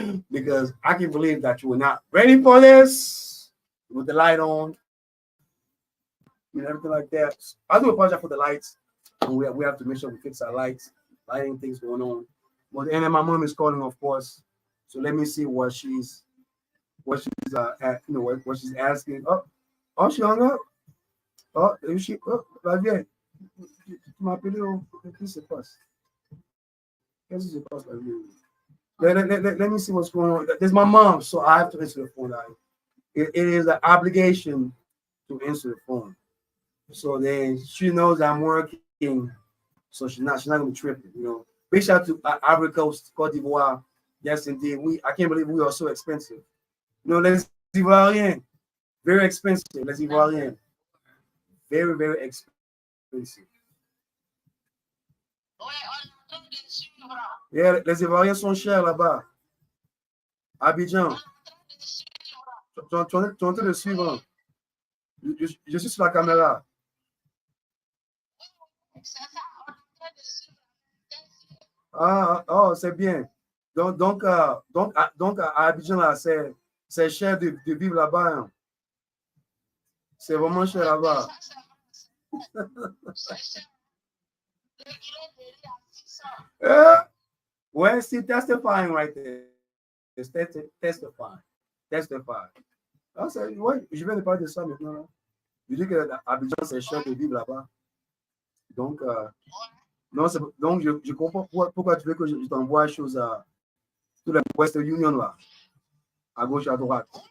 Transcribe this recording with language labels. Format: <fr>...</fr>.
<en>Because I can believe that you were not ready for this with the light on and everything like that. I do apologize for the lights. And we have to make sure we fix our lights, lighting things going on. But and then my mom is calling, of course. So let me see what she's at, you know, what she's asking. Oh, she hung up. Oh, is she? Oh,</en> <fr>va bien. Tu m'appelles au qu'est-ce qui se passe? Qu'est-ce qui se passe là?</fr> <en>Let me see what's going on. There's my mom, so I have to answer the phone. It is an obligation to answer the phone. So then she knows I'm working, so she's not gonna be tripping, you know. Big shout out to Ivory Coast, Côte d'Ivoire. Yes, indeed. I can't believe we are so expensive. You know,</en> <fr>les Ivoiriens,</fr> <en>very expensive.</en> <fr>Les Ivoiriens,</fr> <en>very, very expensive.</en> <fr>Yeah, les Ivoiriens sont chers là-bas. Abidjan. Tu es en train de suivre. Je suis sur la caméra. Ah, oh, c'est bien. Donc à Abidjan, là, c'est cher de vivre là-bas. Hein. C'est vraiment cher là-bas.</fr> <en>Well, see, testifying right there. It's testifying. Testify.</en> <fr>Ah, ouais, je viens de parler de ça maintenant. Je dis que Abidjan, c'est cher de vivre là-bas. Donc, Non, donc je comprends pourquoi tu veux que je t'envoie choses à tout la Western Union là, à gauche, à droite.</fr>